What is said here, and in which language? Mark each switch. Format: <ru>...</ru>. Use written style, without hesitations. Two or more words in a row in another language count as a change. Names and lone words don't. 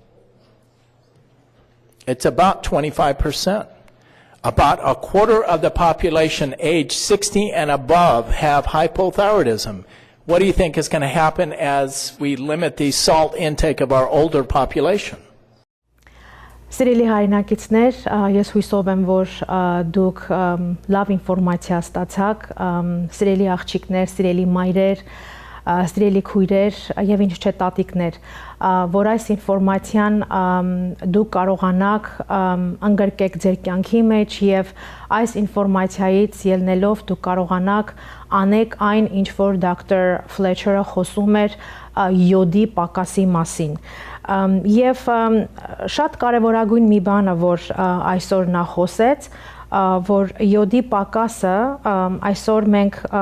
<en>It's about 25%. About a quarter of the population aged 60 and above have hypothyroidism. What do you think is going to happen as we limit the salt intake of our older population?</en> <hy>Սիրելի հայրենակիցներ, ես հույսով եմ, որ դուք լավ ինֆորմացիա ստացաք, սիրելի աղջիկներ, սիրելի մայրեր, սիրելի քույրեր եւ ինչ չէ տատիկներ, որ այս ինֆորմացիան դուք կարողանաք ընդգրկեք ձեր կյանքի մեջ եւ այս ինֆորմացիայից ելնելով դուք կարողանաք անեք այն, ինչ որ դոկտոր Ֆլեչերը խոսում էր յոդի պակասի մասին։ Եվ շատ կարևորագույն մի բանը, որ այսօր նա խոսեց, որ յոդի պակասը այսօր մենք</hy>